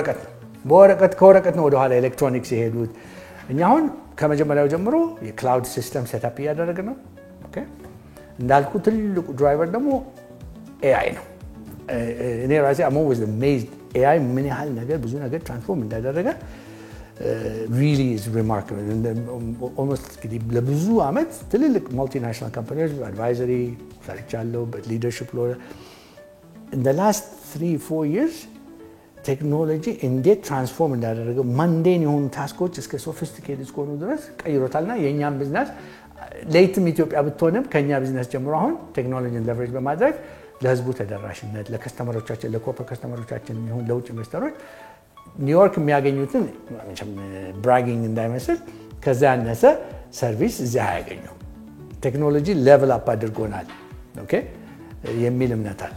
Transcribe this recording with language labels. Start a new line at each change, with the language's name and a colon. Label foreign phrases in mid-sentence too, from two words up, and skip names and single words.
Amharic: ከወረቀት ነው ወደኋላ ኤሌክትሮኒክስ የሄዱት። እኛ አሁን ከመጀመሪያው ጀምሮ የክላውድ ሲስተም ሴታፕ እያደረግን ነው። እንዳልኩ ትልቁ ድራይቨር ደግሞ ኤአይ ነው። እኔ ራሴ
English: am always amazed
Amharic: ኤአይ ምን ያህል ነገር ብዙ ነገር ትራንስፎርም እንዳደረገ
English: really is remarkable.
Amharic: Almost ለብዙ ዓመት ትልልቅ ማልቲናሽናል ካምፓኒዎች አድቫይዘሪ ሰርቻለሁ፣ በሊደርሺፕ ሎ
English: in the last 3-4 years
Amharic: ቴክኖሎጂ እንዴት ትራንስፎርም እንዳደረገው ማንዴን የሆኑ ታስኮች እስከ ሶፊስቲኬትድ እስከሆኑ ድረስ ቀይሮታልና የእኛም ቢዝነስ ሌትም ኢትዮጵያ ብትሆንም ከኛ ቢዝነስ ጀምሮ አሁን ቴክኖሎጂን ለቨሬጅ በማድረግ ለህዝቡ ተደራሽነት ለከስተመሮቻችን ለኮርፖሬት ከስተመሮቻችን ይሁን ለውጭ ኢንቨስተሮች ኒውዮርክ የሚያገኙትን ብራጊንግ እንዳይመስል ከዛ ያነሰ ሰርቪስ እዚያ አያገኙም። ቴክኖሎጂ
English: level up
Amharic: አድርጎናል የሚል እምነት አለ።